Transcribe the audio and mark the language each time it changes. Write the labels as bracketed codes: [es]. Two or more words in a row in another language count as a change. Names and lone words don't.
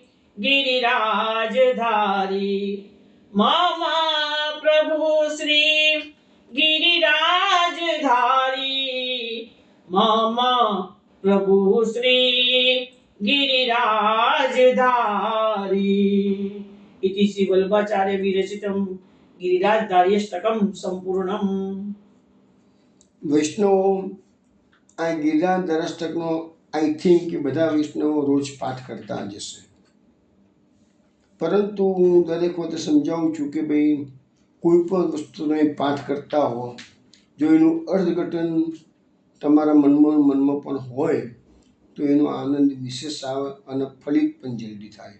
[sa] ગિરિરાજધારી મમ પ્રભુ શ્રી ગિરિરાજધારી મમ પ્રભુ શ્રી ગિરિરાજધારી इति श्री वल्लभाचार्य विरचितं गिरिराजधार्यष्टकं संपूर्णम्। [gu] વૈષ્ણવો આ ગિરિરાજ અષ્ટકનો [en] I think [gu] કે બધા વૈષ્ણવો રોજ પાઠ કરતા જ હશે, પરંતુ હું દરેક વખતે સમજાવું છું કે ભાઈ કોઈ પણ વસ્તુનો પાઠ કરતા હો, જો એનું અર્થઘટન તમારા મનમાં પણ હોય તો એનો આનંદ વિશેષ આવે અને ફલિત પણ જલ્દી થાય.